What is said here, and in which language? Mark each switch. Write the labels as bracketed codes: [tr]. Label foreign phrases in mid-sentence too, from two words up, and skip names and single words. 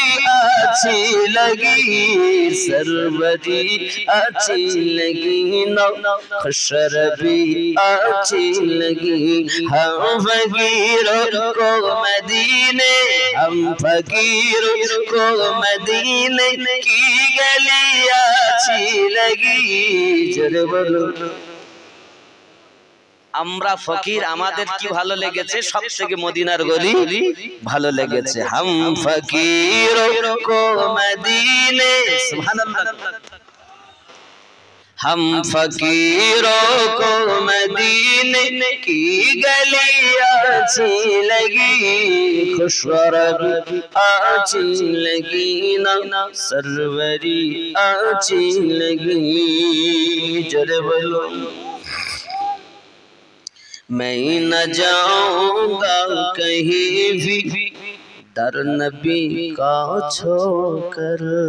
[ur] اچھی لگی سروری اچھی لگی نا خوش ربی اچھی لگی ہم فقیروں کو مدینے ہم فقیروں کو مدینے کی گلی اچھی لگی جرے بولو [bn] আমরা ফকির আমাদের কি ভালো লেগেছে সবথেকে মদিনার গলি ভালো লেগেছে [ur] ہم فقیروں کو مدینے [bn] সুবহানাল্লাহ [ur] ہم فقیروں کو مدینے کی گلی اچھی لگی خوش ربی اچھی لگی نا سروری اچھی لگی جرے بولو میں نہ جاؤں گا کہیں بھی در نبی کا چھوڑ کر